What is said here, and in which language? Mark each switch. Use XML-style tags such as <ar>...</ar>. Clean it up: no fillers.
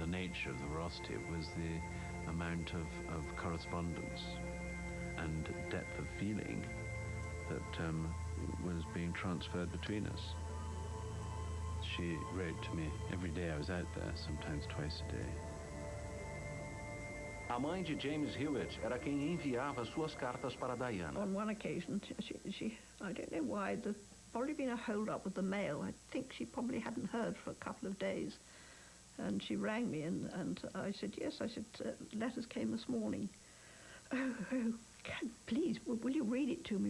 <en>The nature of the ferocity was the amount of correspondence and feeling that was being transferred between us. She wrote to me every day I was out there, sometimes twice a day.</en> <pt>A mãe de James Hewitt era quem enviava suas cartas para Diana.</pt> <en>On one occasion, she I don't know why, there's probably been a hold-up with the mail. I think she probably hadn't heard for a couple of days. And she rang me, and I said, yes, I said, letters came this morning. Oh, please, will you read it to me?</en>